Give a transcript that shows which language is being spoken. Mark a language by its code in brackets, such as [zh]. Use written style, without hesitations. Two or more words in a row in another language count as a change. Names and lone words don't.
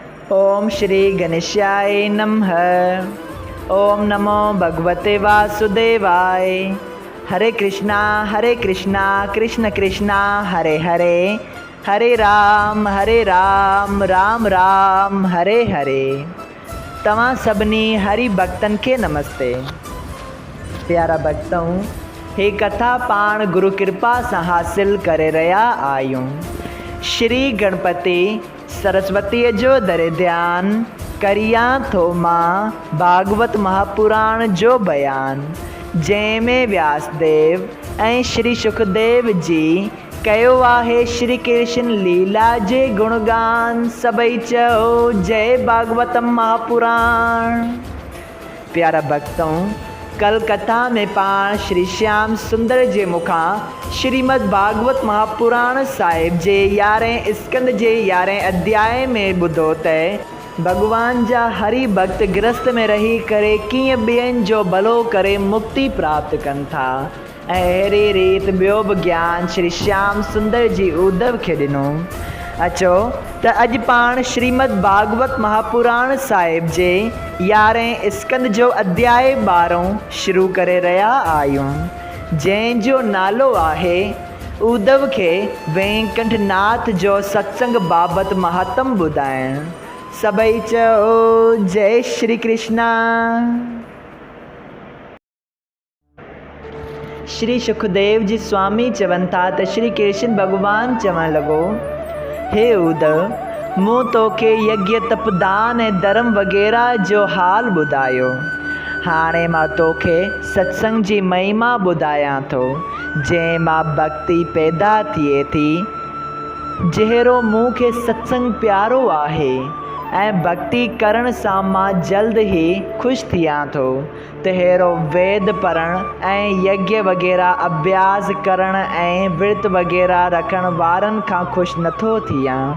[sa] ओम श्री गणेशाय नमः। ओम नमो भगवते वासुदेवाय। हरे कृष्णा कृष्ण कृष्णा हरे हरे, हरे राम राम राम हरे हरे। [sd] तव्हां सभिनी हरि भक्तन के नमस्ते। प्यारा भक्तों, हे कथा पाण गुरु कृपा से हासिल करे रहा आयूं। श्री गणपति सरस्वती जो दर ध्यान करिया थो मां भागवत महापुराण जो बयान, जंहिंमें व्यासदेव ऐं श्री सुखदेव जी कयो आहे श्री कृष्ण लीला जे गुणगान। सभई चओ जय भागवतम महापुराण। प्यारा भक्तों, कल कथा में पाण श्री श्याम सुंदर जे मुखां श्रीमद् भागवत महापुराण साहिब जे 11 स्कंद जे 11 अध्याय में ॿुधो त भगवान जा हरि भक्त गृहस्थ में रही करे कीअं ॿियनि जो भलो करे मुक्ति प्राप्त कनि था, ऐं अहिड़ी रीति ॿियो बि ज्ञान श्री श्याम सुंदर जी उद्धव खे ॾिनो। अचो त अॼु पाण श्रीमद् भागवत महापुराण साहिब जे 11 स्कंद जो अध्याय 12 शुरू करे रहिया आहियूं, जंहिंजो नालो आहे उद्धव खे वेंकटनाथ जो सत्संग बाबति महत्तम ॿुधाइण। सभई चओ जय श्री कृष्णा। श्री सुखदेव जी स्वामी चवनि था त श्री कृष्ण भगवान चवण लॻो, हे उद्धव, मूं तोखे यज्ञ तपदान ऐं धर्म वग़ैरह जो हाल ॿुधायो। हाणे मां तोखे सत्संग जी महिमा ॿुधायां थो, जंहिं मां भक्ति पैदा थिए थी। जहिड़ो मूंखे सत्संग प्यारो आहे ऐं भक्ति करण सां मां जल्द ई ख़ुशि थियां थो, तहिड़ो वेद पढ़ण ऐं यज्ञ वग़ैरह अभ्यास करण ऐं विर्त वग़ैरह रखण वारनि खां ख़ुशि नथो थियां।